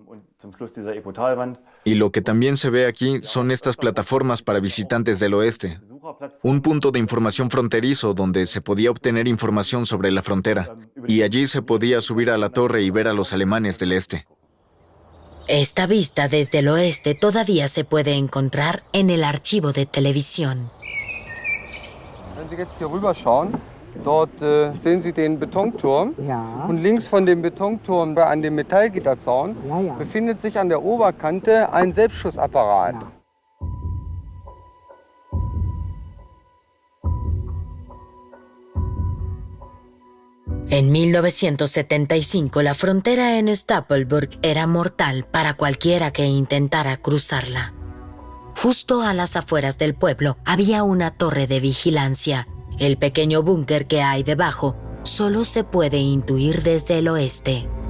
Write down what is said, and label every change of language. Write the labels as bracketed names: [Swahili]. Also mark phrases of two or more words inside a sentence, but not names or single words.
[Spanish] Y lo que también se ve aquí son estas plataformas para visitantes del oeste. Un punto de información fronterizo donde se podía obtener información sobre la frontera. Y allí se podía subir a la torre y ver a los alemanes del este. Esta vista desde el oeste todavía se puede encontrar en el archivo de televisión. [German] Wenn Sie jetzt hier rüberschauen, dort sehen Sie den Betonturm. Ja. Und links von dem Betonturm an dem Metallgitterzaun befindet sich an der Oberkante ein Selbstschussapparat. [Spanish] En 1975, la frontera en Stapelburg era mortal para cualquiera que intentara cruzarla. Justo a las afueras del pueblo había una torre de vigilancia. El pequeño búnker que hay debajo solo se puede intuir desde el oeste.